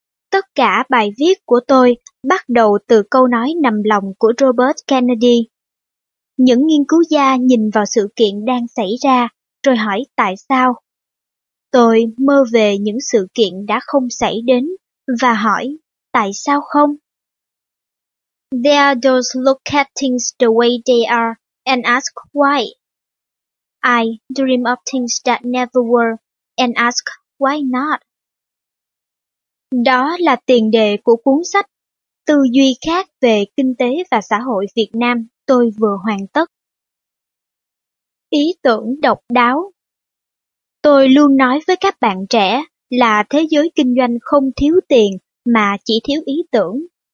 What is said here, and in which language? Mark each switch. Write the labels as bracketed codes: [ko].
[vi] Tất cả bài viết của tôi bắt đầu từ câu nói nằm lòng của Robert Kennedy. Những nghiên cứu gia nhìn vào sự kiện đang xảy ra, rồi hỏi tại sao. Tôi mơ về những sự kiện đã không xảy đến, và hỏi, tại sao không? [en] There are those look at things the way they are, and ask why. I dream of things that never were, and ask why not. [vi] Đó là tiền đề của cuốn sách Tư duy khác về kinh tế và xã hội Việt Nam tôi vừa hoàn tất. Ý tưởng độc đáo. Tôi luôn nói với các bạn trẻ là thế giới kinh doanh không thiếu tiền mà chỉ thiếu ý tưởng.